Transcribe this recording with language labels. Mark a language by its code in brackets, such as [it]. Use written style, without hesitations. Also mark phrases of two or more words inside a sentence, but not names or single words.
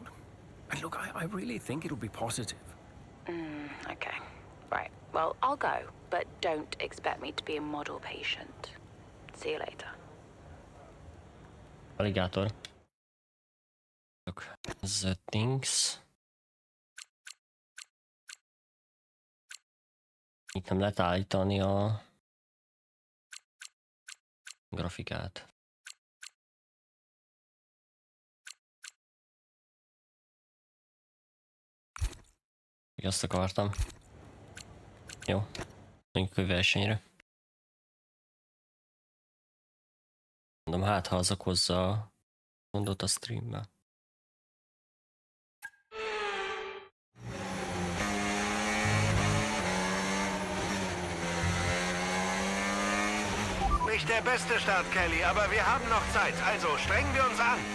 [en] And look, I really think it'll be positive. Okay. Right. Well, I'll go, but don't expect me to be a model patient. See you later. Alligator. Look, settings. [hu] Itt nem lehet állítani a grafikát. Még azt akartam. Jó, menjünk a versenyre. Mondom, hát ha az okozza a gondot a streambe. [de] Nicht der beste Start, Kelly, aber wir haben noch Zeit. Also strengen wir uns an.